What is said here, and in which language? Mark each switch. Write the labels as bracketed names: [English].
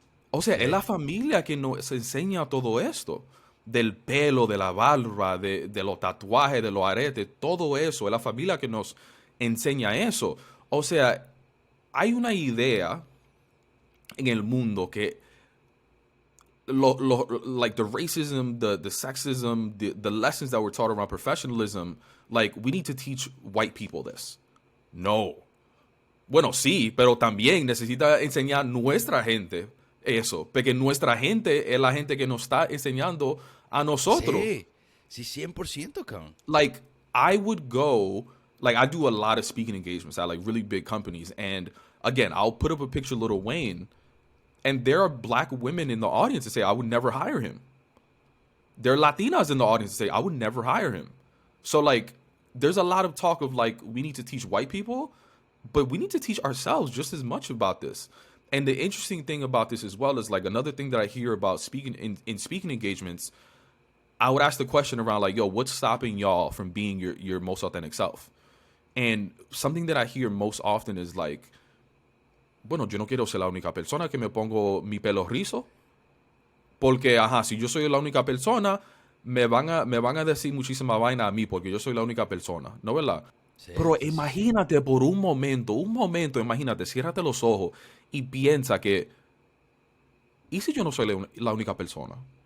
[Spanish] O sea, es la familia que nos enseña todo esto. Del pelo, de la barba, de los tatuajes, de los aretes, todo eso. Es la familia que nos enseña eso. [English] O sea, hay una idea en el mundo que like the racism, the sexism, the lessons that were taught around professionalism, like, we need to teach white people this. [Spanish] No. Bueno, sí, pero también necesita enseñar nuestra gente eso, porque nuestra gente es la gente que nos está enseñando a nosotros. Sí, 100%, cabrón. [English] Like, I would go, like, I do a lot of speaking engagements at, like, really big companies, and again, I'll put up a picture of Lil Wayne, and there are black women in the audience that say, I would never hire him. There are Latinas in the audience that say, I would never hire him. So, like, there's a lot of talk of, like, we need to teach white people, but we need to teach ourselves just as much about this. And the interesting thing about this as well is, like, another thing that I hear about speaking in speaking engagements, I would ask the question around, like, yo, what's stopping y'all from being your most authentic self? [Spanish] And something that I hear most often is, like, bueno, yo no quiero ser la única persona que me pongo mi pelo rizo, porque, si yo soy la única persona, me van a decir muchísima vaina a mí, porque yo soy la única persona, ¿no, verdad? Sí, pero imagínate por un momento, imagínate, ciérrate los ojos y piensa que, ¿y si yo no soy la única persona?